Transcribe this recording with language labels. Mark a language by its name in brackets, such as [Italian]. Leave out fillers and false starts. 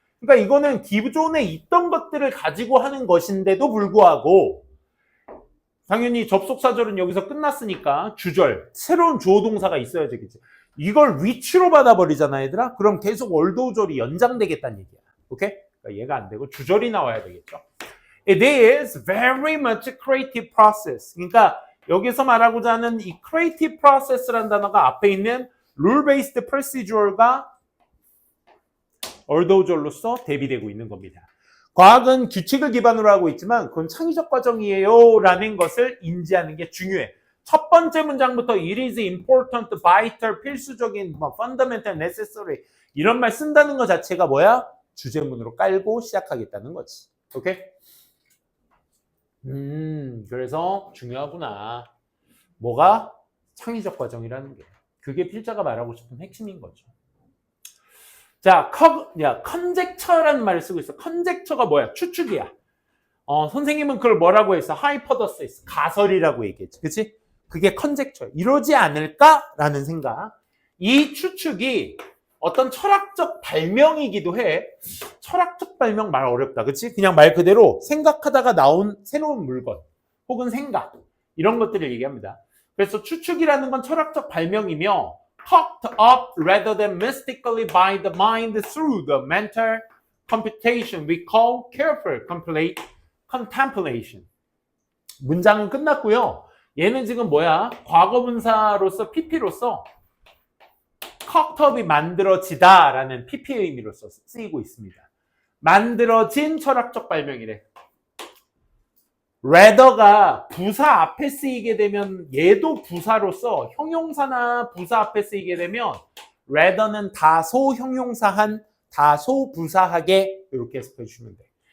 [Korean] 그러니까 이거는 기존에 있던 것들을 가지고 하는 것인데도 불구하고 당연히 접속사절은 여기서 끝났으니까 주절, 새로운 주어 동사가 있어야 되겠지. 이걸 which로 받아버리잖아, 얘들아. 그럼 계속 월도절이 연장되겠다는 얘기야. 오케이? 그러니까 얘가 안 되고 주절이 나와야 되겠죠. It is very much a creative process. 그러니까 여기서 말하고자 하는 이 creative process라는 단어가 앞에 있는 rule-based procedure가 얼도절로서 대비되고 있는 겁니다. 과학은 규칙을 기반으로 하고 있지만 그건 창의적 과정이에요 라는 것을 인지하는 게 중요해. [English] 첫 번째 문장부터 it is important, vital, 필수적인, fundamental, necessary [Korean] 이런 말 쓴다는 것 자체가 뭐야? 주제문으로 깔고 시작하겠다는 거지. 오케이? 그래서 중요하구나. 뭐가? 창의적 과정이라는 게. 그게 필자가 말하고 싶은 핵심인 거죠. 자, 컨젝처라는 말을 쓰고 있어. 컨젝처가 뭐야? 추측이야. 선생님은 그걸 뭐라고 했어? 하이퍼더시스, 가설이라고 얘기했지. 그치? 그게 컨젝처야. 이러지 않을까라는 생각. 이 추측이 어떤 철학적 발명이기도 해. 철학적 발명 말 어렵다. 그치? 그냥 말 그대로 생각하다가 나온 새로운 물건 혹은 생각 이런 것들을 얘기합니다. [English] 그래서 추측이라는 건 철학적 발명이며 cooked up rather than mystically by the mind through the mental computation we call careful contemplation. [Korean] 문장은 끝났고요. 얘는 지금 뭐야? 과거분사로서 PP로서 cooked up이 만들어지다라는 PP의 의미로서 쓰이고 있습니다. 만들어진 철학적 발명이래. rather가 부사 앞에 쓰이게 되면 얘도 부사로서 형용사나 부사 앞에 쓰이게 되면 rather는 다소 형용사한 다소 부사하게 이렇게 해석해 주시면 돼.